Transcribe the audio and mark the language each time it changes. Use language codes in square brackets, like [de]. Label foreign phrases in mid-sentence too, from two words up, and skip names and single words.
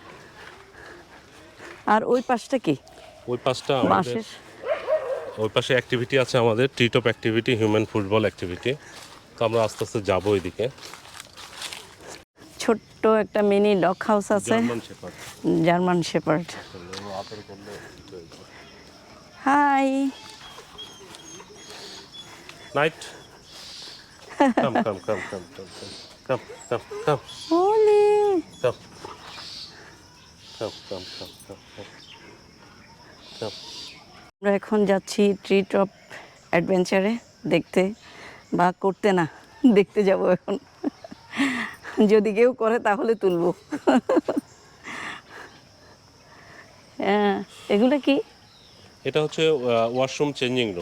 [bn] আর ওই পাশটা কি? ওই পাশটা আমাদের, বাঁশের। ওই পাশে অ্যাক্টিভিটি আছে আমাদের, [en] tree top activity, human football activity. [bn] তো আমরা আস্তে আস্তে যাবো ওইদিকে। ছোট্ট একটা [en] mini dog house [bn] আছে, [en] German Shepherd. German Shepherd. Hi. Night. Come come come come come come come come কাম কাম কাম কাম ওলে। Come come come come come come come. [bn] আমরা এখন যাচ্ছি [en] tree top adventure [bn] দেখতে, বা করতে না, দেখতে যাব এখন। যদি কেউ করে তাহলে তুলবো। হ্যাঁ, এগুলো কি? এটা হচ্ছে [en] washroom changing room.